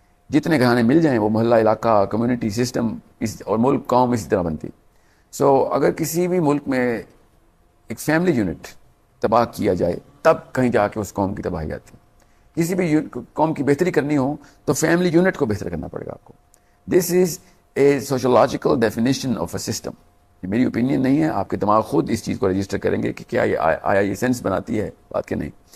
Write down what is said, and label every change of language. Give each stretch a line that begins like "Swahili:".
Urdu: جتنے گھرانے مل جائیں وہ محلہ, علاقہ, کمیونٹی, سسٹم اور ملک, قوم اسی طرح بنتی. سو اگر کسی بھی ملک میں ایک فیملی یونٹ تباہ کیا جائے, تب کہیں جا کے اس قوم کی تباہی آتی ہے. کسی بھی قوم کی بہتری کرنی ہو تو فیملی یونٹ کو بہتر کرنا پڑے گا آپ کو.
English: This is a sociological definition of a system.
Urdu: یہ میری اوپینین نہیں ہے, آپ کے دماغ خود اس چیز کو رجسٹر کریں گے کہ کیا یہ آیا یہ سینس بناتی ہے بات کہ نہیں.